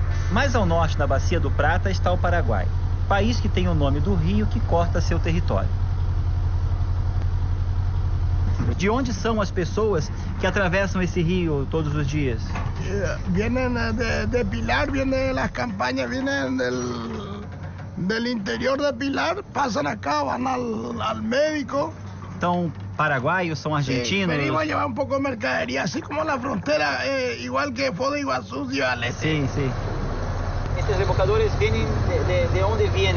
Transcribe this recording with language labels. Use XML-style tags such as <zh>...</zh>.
<pt>Mais ao norte da Bacia do Prata está o Paraguai, país que tem o nome do rio que corta seu território. De onde são as pessoas que atravessam esse rio todos os dias?</pt> <es>Vienen de Pilar, vienen las campañas, vienen del interior de Pilar, pasan acá, van al médico.</es> <pt>Então, paraguaios são argentinos?</pt> <es>Sí, venimos a llevar un poco de mercadería, así como la frontera, igual que Foz de Iguazú, Ciudad del Este. Sí, sí. ¿Estos rebocadores vienen de dónde vienen?</es>